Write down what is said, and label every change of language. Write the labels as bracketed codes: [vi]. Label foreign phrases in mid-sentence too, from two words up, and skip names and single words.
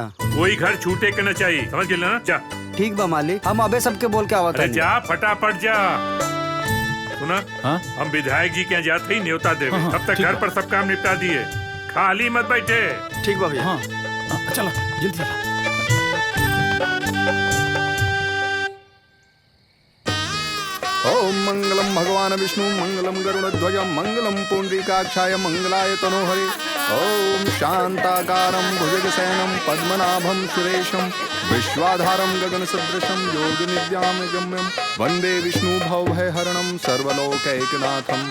[bho] कोई घर छूटे के न चाहिए, समझ गए ना? जा ठीक बा मालिक, हम अबे सबके बोल के आवत अरे जा फटाफट जा। सुना हम विधायक जी के यहाँ जाते ही न्योता देवे। तब तक घर पर सब काम निपटा दिए, खाली मत बैठे। ठीक बा भैया। चलो जल्दी चला। [sa] ओम मंगलम भगवान विष्णु मंगलम गरुड़ध्वज मंगलम पुंडरीकाक्षाय मंगलाय तनोहरे। ओम शांताकारं भुजगशयनं पद्मनाभं सुरेशं विश्वाधारं गगनसदृशं योगनिद्यां गम्यं वन्दे विष्णु भवभयहरणं सर्वलोकैकनाथम्।